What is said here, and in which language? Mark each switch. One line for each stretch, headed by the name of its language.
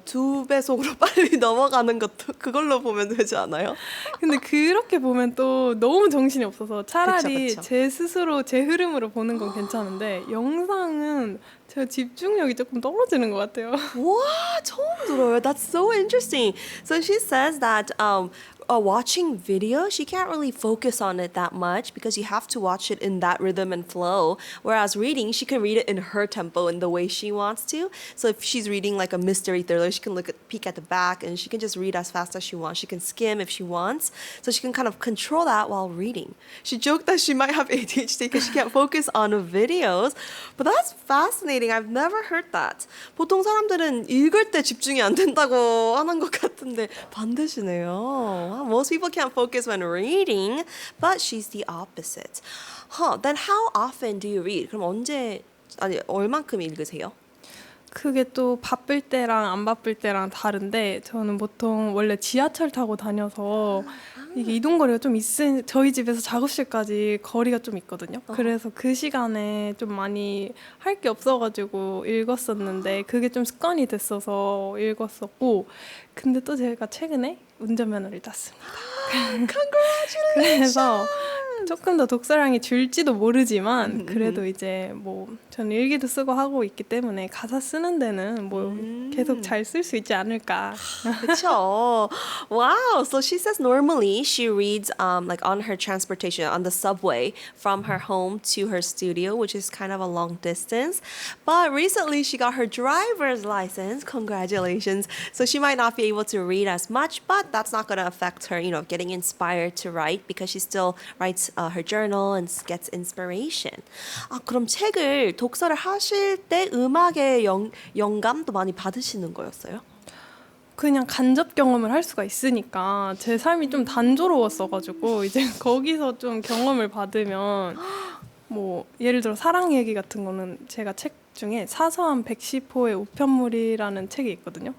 Korean: 2배속으로 빨리 넘어가는 것도 그걸로 보면 되지 않아요? 근데 그렇게 보면 또 너무 정신이 없어서 차라리 그쵸. 제 스스로 제 흐름으로 보는 건 괜찮은데 영상은 제가 집중력이 조금 떨어지는 것 같아요. 와, 처음 들어요.
English: That's so interesting. So she says that watching video, she can't really focus on it that much because you have to watch it in that rhythm and flow. Whereas reading, she can read it in her tempo in the way she wants to. So if she's reading like a mystery thriller, she can peek at the back and she can just read as fast as she wants. She can skim if she wants. So she can kind of control that while reading. She joked that she might have ADHD because she can't focus on videos. But that's fascinating. I've never heard that.
Korean: 보통 사람들은 읽을 때 집중이 안 된다고 하는 것 같은데 반대시네요.
English: Most people can't focus when reading, but she's the opposite. Then how often do you read?
Korean: 그럼 얼만큼 읽으세요? 그게 또 바쁠 때랑 안 바쁠 때랑 다른데 저는 보통 원래 지하철 타고 다녀서 이게 이동거리가 좀 저희 집에서 작업실까지 거리가 좀 있거든요. 그래서 그 시간에 좀 많이 할 게 없어가지고 읽었었는데 그게 좀 습관이 됐어서 읽었었고 근데 또 제가 최근에 운전면허를 땄습니다.
English: Congratulations!
Korean: 그래서 조금 더 독서량이 줄지도 모르지만 그래도 이제 뭐 저는 일기도 쓰고 하고 있기 때문에 가사 쓰는 데는 뭐 계속 잘 쓸 수 있지 않을까. 그쵸. Wow.
English: So she says normally she reads like on her transportation on the subway from her home to her studio, which is kind of a long distance. But recently she got her driver's license. Congratulations. So she might not be able to read as much, but that's not going to affect her, getting inspired to write because she still writes her journal and gets inspiration.
Korean: 그럼 독서를 하실 때 음악의 영감도 많이 받으시는 거였어요? 그냥 간접 경험을 할 수가 있으니까 제 삶이 좀 단조로웠어가지고 이제 거기서 좀 경험을 받으면 뭐 예를 들어 사랑 얘기 같은 거는 제가 책 중에 사서함 110호의 우편물이라는 책이 있거든요.